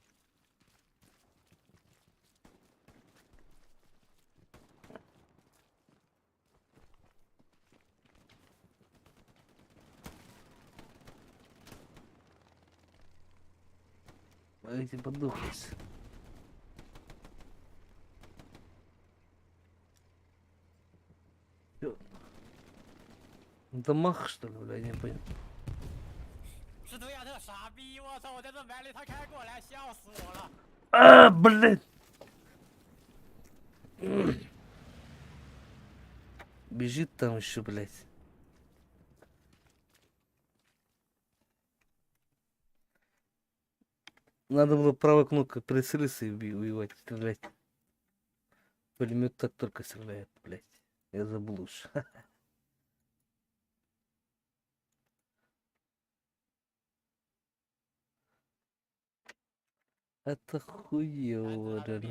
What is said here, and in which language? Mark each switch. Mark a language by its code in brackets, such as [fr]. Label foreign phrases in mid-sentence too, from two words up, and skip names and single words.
[ru] А эти подохлись. Чё? Это мах, что ли, бля, я не понял. [zh] 是图亚特傻逼！我操！我在这埋里，他开过来，笑死我了。 [ru] А, блядь! Бежит там еще, блядь. Надо было правой кнопкой прицелиться и убивать, стрелять. Пулемет так только стреляет, блядь. Я забыл уж. Это [zh] 难 [ru] хуево, [zh] 得他的 [ru] реально.